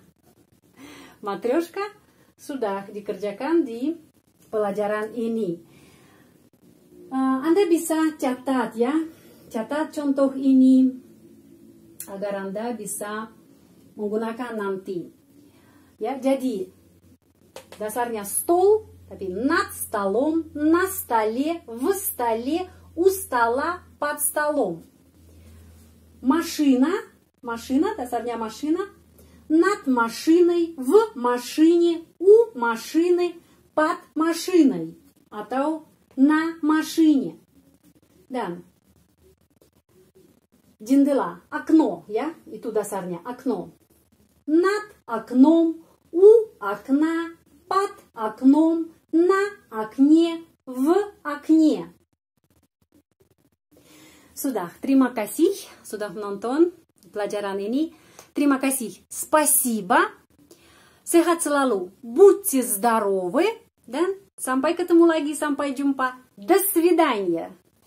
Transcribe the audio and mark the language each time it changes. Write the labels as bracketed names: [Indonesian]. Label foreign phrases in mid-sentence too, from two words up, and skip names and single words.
[Indonesian] Matrioshka sudah dikerjakan di pelajaran ini. Anda bisa catat ya. Catat contoh ini agar Anda bisa menggunakan nanti. Ya, jadi dasarnya stol, tapi [Russian] над столом, на столе, в столе, у стола, под столом. Машина, dasarnya машина. Над машиной, в машине, у машины, под машиной. Atau на машине. [Indonesian] Dan jendela, окно, ya, itu dasarnya, [Russian] окно. Над окном, у окна, под окном, на окне, в окне. [Indonesian] Sudah, terima kasih sudah menonton pelajaran ini. Terima kasih. Спасибо. Sehat selalu. [Russian] Будьте здоровы. [Indonesian] Dan sampai ketemu lagi. Sampai jumpa. [Russian] До свидания.